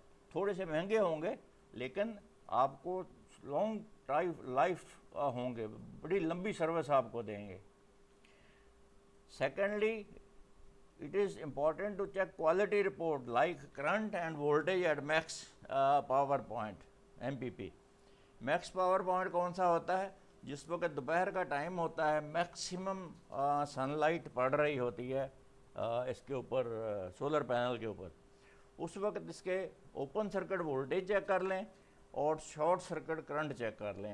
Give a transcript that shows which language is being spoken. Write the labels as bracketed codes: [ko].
[ur] تھوڑے سے مہنگے ہوں گے لیکن آپ کو لانگ لائف ہوں گے، بڑی لمبی سروس آپ کو دیں گے. [en] Secondly it is important to check quality report like current and voltage at max power point MPP. [ur] Max power point کون سا ہوتا ہے؟ جس وقت دوپہر کا ٹائم ہوتا ہے، میکسیمم سن لائٹ پڑ رہی ہوتی ہے اس کے اوپر، سولر پینل کے اوپر. اس وقت اس کے اوپن سرکٹ وولٹیج چیک کر لیں اور شارٹ سرکٹ کرنٹ چیک کر لیں.